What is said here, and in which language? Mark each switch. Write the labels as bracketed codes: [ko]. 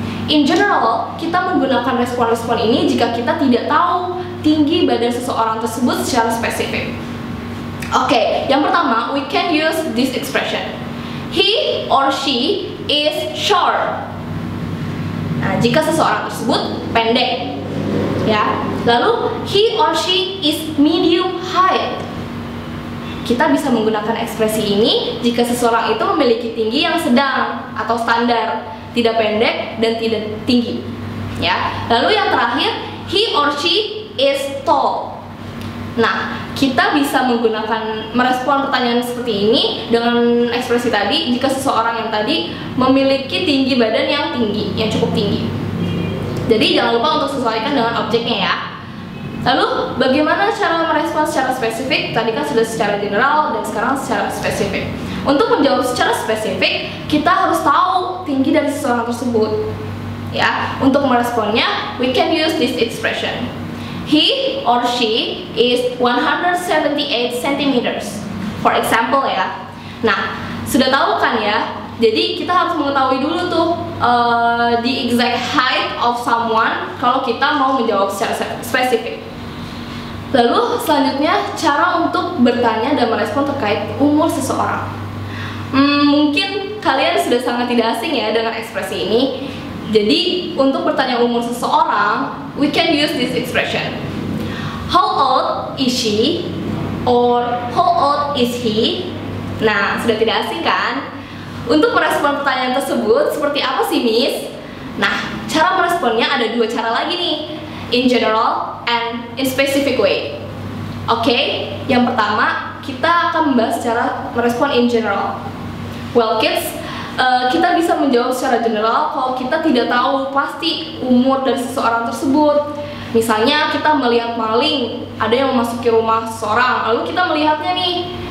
[en] In general, [id] kita menggunakan respon-respon ini jika kita tidak tahu tinggi badan seseorang tersebut secara spesifik. Oke, yang pertama, [en] we can use this expression. He or she is short. [id] Nah, jika seseorang tersebut pendek, ya. [en] Lalu he or she is medium height. [id] Kita bisa menggunakan ekspresi ini jika seseorang itu memiliki tinggi yang sedang atau standar, tidak pendek dan tidak tinggi. Ya. Lalu yang terakhir, [en] he or she is tall. [id] Nah, kita bisa menggunakan merespon pertanyaan seperti ini dengan ekspresi tadi jika seseorang yang tadi memiliki tinggi badan yang cukup tinggi. Jadi jangan lupa untuk sesuaikan dengan objeknya ya. Lalu bagaimana cara merespon secara spesifik? Tadi kan sudah secara general dan sekarang secara spesifik. Untuk menjawab secara spesifik, kita harus tahu tinggi dari seseorang tersebut. Ya, untuk meresponnya, [en] we can use this expression. He or she is 178 centimeters. For example [id] ya. Nah, sudah tahu kan ya? Jadi kita harus mengetahui dulu tuh [en] the exact height of someone [id] kalau kita mau menjawab secara spesifik. Lalu selanjutnya cara untuk bertanya dan merespon terkait umur seseorang. Mungkin kalian sudah sangat tidak asing ya dengan ekspresi ini. Jadi untuk bertanya umur seseorang, [en] we can use this expression. How old is she? Or how old is he? [id] Nah, sudah tidak asing kan? Untuk merespon pertanyaan tersebut, seperti apa sih, Miss? Nah, cara meresponnya ada dua cara lagi nih. [en] In general and in specific way. [id] Oke, yang pertama kita akan membahas cara merespon [en] in general. Well kids, [id] kita bisa menjawab secara general kalau kita tidak tahu pasti umur dari seseorang tersebut. Misalnya kita melihat maling, ada yang memasuki rumah seseorang, lalu kita melihatnya nih.